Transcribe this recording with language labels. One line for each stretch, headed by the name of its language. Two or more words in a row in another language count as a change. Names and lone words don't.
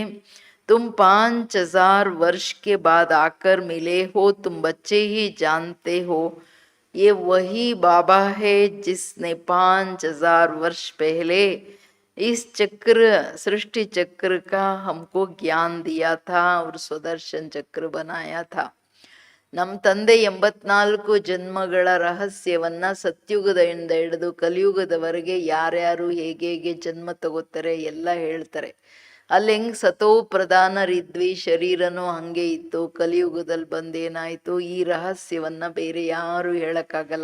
Hindi: तुम 5000 वर्ष के बाद आकर मिले हो. तुम बच्चे ही जानते हो ये वही बाबा है जिसने 5000 वर्ष पहले इस चक्र सृष्टि चक्र का हमको ज्ञान दिया था और स्वदर्शन चक्र बनाया था.
Kannada: ನಮ್ಮ ತಂದೆ 84 ಜನ್ಮಗಳ ರಹಸ್ಯವನ್ನ ಸತ್ಯುಗದಿಂದ ಹಿಡಿದು ಕಲಿಯುಗದವರೆಗೆ ಯಾರ್ಯಾರು ಹೇಗೆ ಜನ್ಮ ತಗೋತಾರೆ ಎಲ್ಲ ಹೇಳ್ತಾರೆ. ಅಲ್ಲಿ ಹೆಂಗ್ ಸತೋ ಪ್ರಧಾನರಿದ್ವಿ, ಶರೀರನೂ ಹಂಗೆ ಇತ್ತು, ಕಲಿಯುಗದಲ್ಲಿ ಬಂದೇನಾಯ್ತು, ಈ ರಹಸ್ಯವನ್ನ ಬೇರೆ ಯಾರು ಹೇಳಕ್ಕಾಗಲ್ಲ.